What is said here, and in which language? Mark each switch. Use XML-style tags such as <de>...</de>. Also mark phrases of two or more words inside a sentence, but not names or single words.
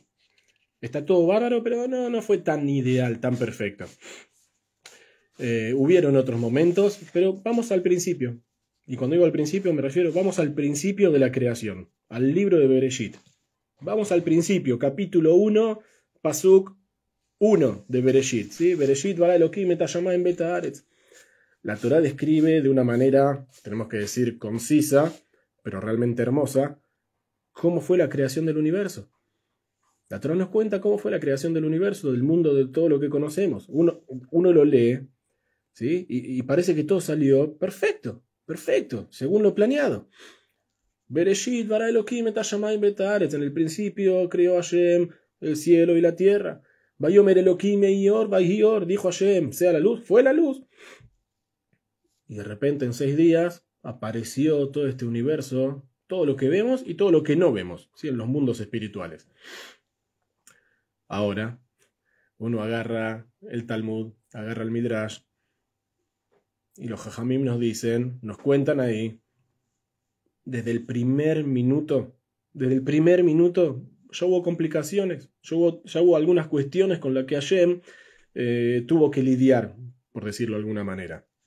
<es>Está todo bárbaro, pero no fue tan ideal, tan perfecto. Hubieron otros momentos, pero vamos al principio. Y cuando digo al principio me refiero, vamos al principio de la creación, al libro de Bereshit. Vamos al principio, capítulo 1, Pasuk 1 de Bereshit. ¿Sí?</es> <he>בראשית ברא אלהים את השמים ואת הארץ.</he> <es>La Torá describe de una manera, tenemos que decir, concisa, pero realmente hermosa, cómo fue la creación del universo. La Torá nos cuenta cómo fue la creación del universo, del mundo, de todo lo que conocemos. Uno lo lee, ¿sí? Y parece que todo salió perfecto, según lo planeado.</es> <he>בראשית ברא אלהים את השמים ואת הארץ.</he> <es>En el principio creó Hashem el cielo y la tierra.</es> <he>ויאמר אלהים יהי אור ויהי אור,</he> <es>dijo Hashem, sea la luz, fue la luz. Y de repente en 6 días apareció todo este universo, todo lo que vemos y todo lo que no vemos, ¿sí? En los mundos espirituales. Ahora, uno agarra el Talmud, agarra el Midrash, y los Jajamim nos dicen, nos cuentan ahí, desde el primer minuto, ya hubo complicaciones, ya hubo algunas cuestiones con las que Hashem tuvo que lidiar, por decirlo de alguna manera.</es>